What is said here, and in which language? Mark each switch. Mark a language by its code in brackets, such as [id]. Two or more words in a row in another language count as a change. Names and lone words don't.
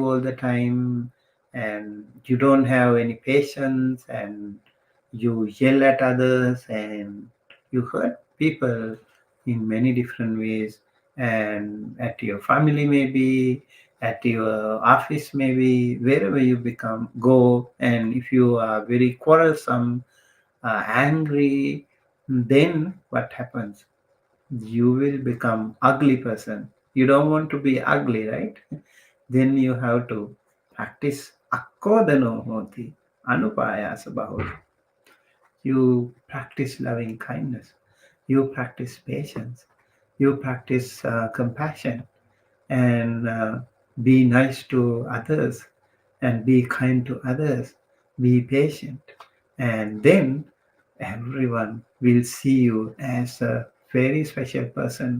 [en] all the time, and you don't have any patience, and you yell at others, and you hurt people in many different ways, and at your family maybe, at your office maybe, wherever you become go, and if you are very quarrelsome, angry, then what happens? You will become ugly person. You don't want to be ugly, right? Then you have to practice [pi] akkodano hoti anupayasa bahut. [en] You practice loving kindness. You practice patience. You practice compassion, and be nice to others, and be kind to others. Be patient, and then everyone will see you as a very special person.